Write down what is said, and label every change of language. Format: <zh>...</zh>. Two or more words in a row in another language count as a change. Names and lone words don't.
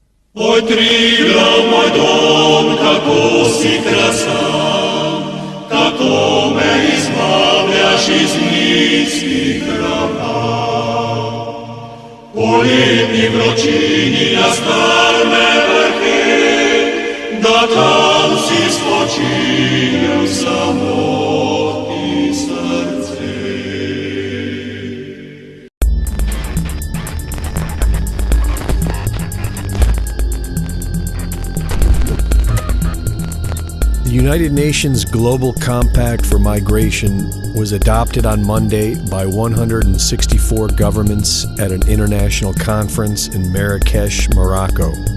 <sl>Oj, Triglav, moj dom, kako si krasan, kako me izbavljaš iz niskih ravna. Po letni vročini na skalne vrhe, da tam si spočinjem samotni srce.</sl> <en>The United Nations Global Compact for Migration was adopted on Monday by 164 governments at an international conference in Marrakesh, Morocco.</en>